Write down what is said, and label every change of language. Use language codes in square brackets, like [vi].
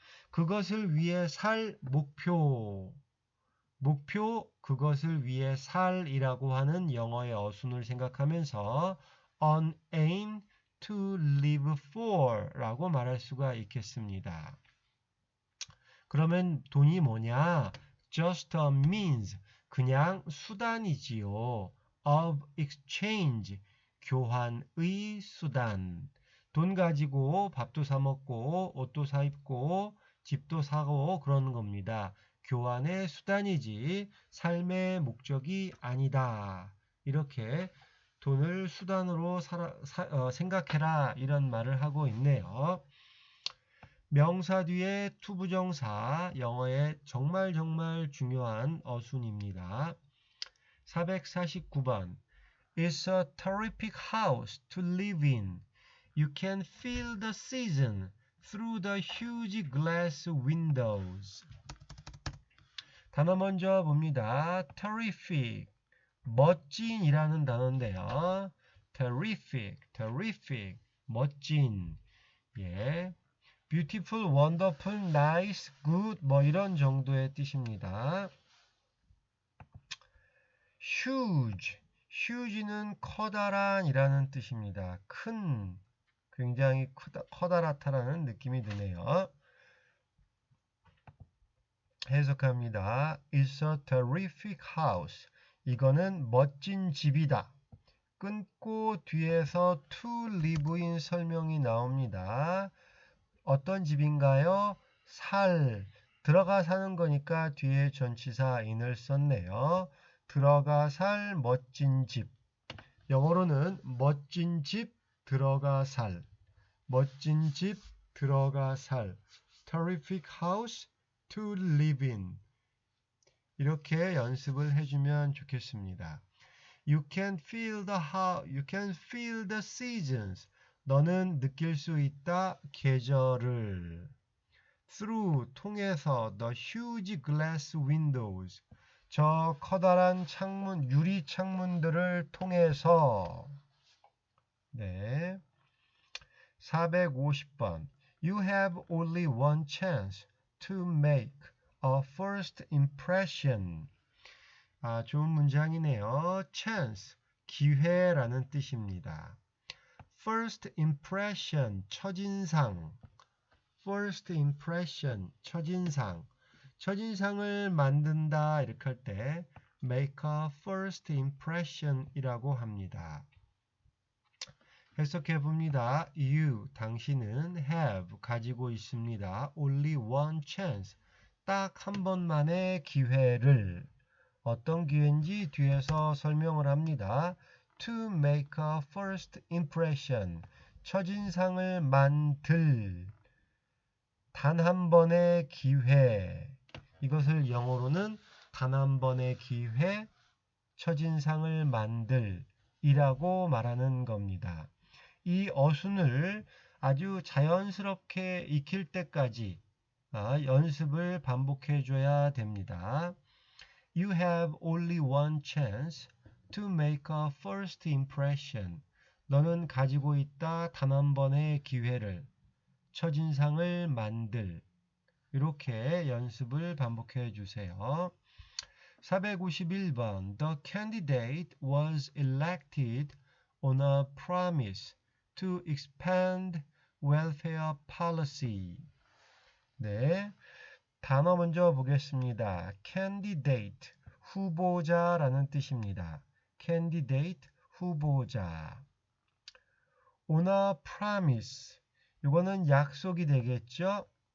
[ko] 그것을 위해 살 목표 그것을 위해 살이라고 하는 영어의 어순을 생각하면서 [en] an aim to live for [ko] 라고 말할 수가 있겠습니다. 그러면 돈이 뭐냐? [en] just a means [ko] 그냥 수단이지요. [en] of exchange [ko] 교환의 수단 돈 가지고 밥도 사 먹고 옷도 사 입고 집도 사고 그러는 겁니다. 교환의 수단이지 삶의 목적이 아니다. 이렇게 돈을 수단으로 생각해라 이런 말을 하고 있네요. 명사 뒤에 투부정사 영어의 정말 중요한 어순입니다. [en] 449번 It's a terrific house to live in. You can feel the season through the huge glass windows. [ko] 단어 먼저 봅니다. terrific, 멋진이라는 단어인데요. terrific, terrific, 멋진, 예, [en] beautiful, wonderful, nice, good, [ko] 뭐 이런 정도의 뜻입니다. huge, huge는 커다란이라는 뜻입니다. 큰, 굉장히 커다랗다라는 느낌이 드네요. 해석합니다. [en] It's a terrific house. [ko] 이거는 멋진 집이다. 끊고 뒤에서 [en] to live in [ko] 설명이 나옵니다. 어떤 집인가요? 들어가 사는 거니까 뒤에 전치사 in을 썼네요. 들어가 살 멋진 집. 영어로는 멋진 집 들어가 살. 멋진 집 들어가 살. [en] Terrific house to live in. [ko] 이렇게 연습을 해주면 좋겠습니다. [en] You can feel the seasons. [ko] 너는 느낄 수 있다 계절을. [en] Through [ko] 통해서 [en] the huge glass windows. [ko] 저 커다란 창문, 유리 창문들을 통해서. 네. 450번. [en] You have only one chance to make a first impression. [ko] 좋은 문장이네요. chance, 기회라는 뜻입니다. first impression, 첫인상. first impression, 첫인상. 첫인상을 만든다 이렇게 할 때 [en] make a first impression [ko] 이라고 합니다. 해석해 봅니다. You, 당신은 have, 가지고 있습니다. [en] only one chance, [ko] 딱 한 번만의 기회를. 어떤 기회인지 뒤에서 설명을 합니다. [en] To make a first impression, [ko] 첫인상을 만들, 단 한 번의 기회. 이것을 영어로는 단 한 번의 기회, 첫인상을 만들 이라고 말하는 겁니다. 이 어순을 아주 자연스럽게 익힐 때까지 연습을 반복해 줘야 됩니다. [en] You have only one chance to make a first impression. [ko] 너는 가지고 있다 단 한 번의 기회를, 첫인상을 만들. 이렇게 연습을 반복해 주세요. 451번. [en] The candidate was elected on a promise to expand welfare policy. [ko] 네. 단어 먼저 보겠습니다. candidate, 후보자라는 뜻입니다. candidate, 후보자. on a promise, 이거는 약속이 되겠죠?